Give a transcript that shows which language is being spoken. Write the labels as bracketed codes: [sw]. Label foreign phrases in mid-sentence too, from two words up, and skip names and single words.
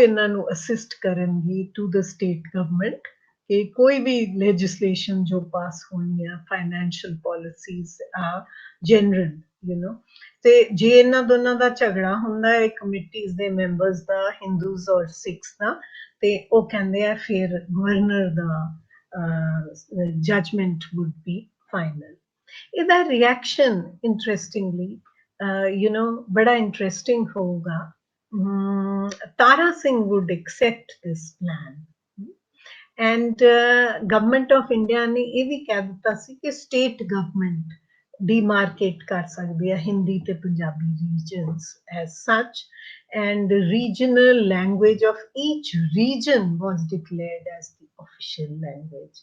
[pa] ਇਹਨਾਂ ਨੂੰ ਅਸਿਸਟ ਕਰਨਗੀ [en] to the state government [pa] ਕਿ ਕੋਈ ਵੀ ਲੈਜਿਸਲੇਸ਼ਨ ਜੋ ਪਾਸ ਹੋਣੀ ਆ, [en] financial policies [pa] ਆ ਜਨਰਲ ਤੇ ਜੇ ਇਹਨਾਂ ਦੋਨਾਂ ਦਾ ਝਗੜਾ ਹੁੰਦਾ ਹੈ ਕਮੇਟੀਜ਼ ਦੇ ਮੈਂਬਰਸ ਦਾ, ਹਿੰਦੂਜ਼ ਔਰ ਸਿੱਖਸ ਦਾ, ਤੇ ਉਹ ਕਹਿੰਦੇ ਆ ਫਿਰ ਗਵਰਨਰ ਦਾ [en] judgment would be final. [pa] ਇਹਦਾ [en] reaction interestingly [pa] ਬੜਾ ਇੰਟਰਸਟਿੰਗ ਹੋਊਗਾ। [en] Tara Singh would accept this plan. And government of India [pa] ਨੇ ਇਹ ਵੀ ਕਹਿ ਦਿੱਤਾ ਸੀ ਕਿ [en] state government demarcate [pa] ਕਰ ਸਕਦੀ ਹੈ ਹਿੰਦੀ ਤੇ ਪੰਜਾਬੀ [en] regions as such, and the regional language of each region was declared as the official language.